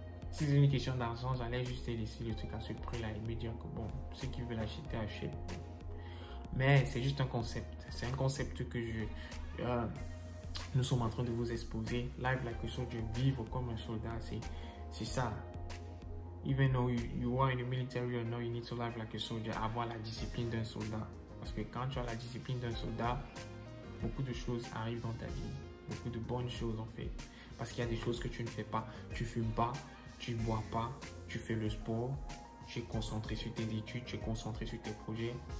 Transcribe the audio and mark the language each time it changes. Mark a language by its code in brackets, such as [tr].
[fr] Si c'est une question d'argent, j'allais juste laisser le truc à ce prix-là et me dire que bon, ceux qui veulent acheter, achètent. Mais c'est juste un concept. C'est un concept que nous sommes en train de vous exposer. [en] Live Like a Soldier, [fr] vivre comme un soldat, c'est ça. [en] Even though you are in the military or not, you need to live like a soldier. [fr] Avoir la discipline d'un soldat. Parce que quand tu as la discipline d'un soldat, beaucoup de choses arrivent dans ta vie. Beaucoup de bonnes choses en fait. Parce qu'il y a des choses que tu ne fais pas. Tu fumes pas, tu ne bois pas, tu fais le sport, tu es concentré sur tes études, tu es concentré sur tes projets.